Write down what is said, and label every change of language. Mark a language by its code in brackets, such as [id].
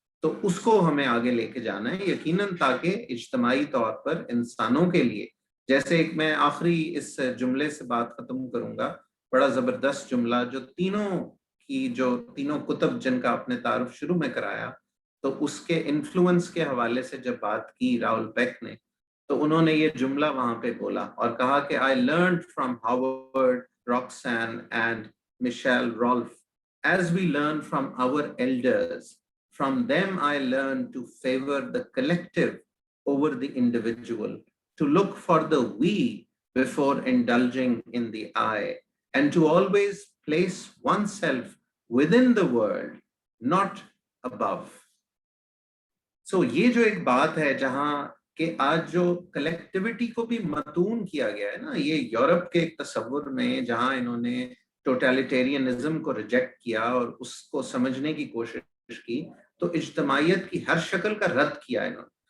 [ur] تو اس کو ہمیں آگے لے کے جانا ہے یقیناً، تاکہ اجتماعی طور پر انسانوں کے لیے، جیسے ایک میں آخری اس جملے سے بات ختم کروں گا، بڑا زبردست جملہ جو تینوں کتب جن کا آپ نے تعارف شروع میں کرایا، تو اس کے انفلوئنس کے حوالے سے جب بات کی راول پیک نے، تو انہوں نے یہ جملہ وہاں پہ بولا اور کہا کہ [en] I learned from Howard, Roxanne and Michelle Rolfe, as we learn from our elders. From them I learned to favor the collective over the individual, to look for the we before indulging in the I, and to always place oneself within the world, not above. [ur] So یہ جو ایک بات ہے جہاں کہ آج جو کلیکٹیوٹی کو بھی متون کیا گیا ہے نا، یہ یورپ کے ایک تصور میں جہاں انہوں نے ٹوٹیلیٹیرینزم کو ریجیکٹ کیا اور اس کو سمجھنے کی کوشش کی، تو اجتماعیت کی ہر شکل کا رد کیا انہوں نے.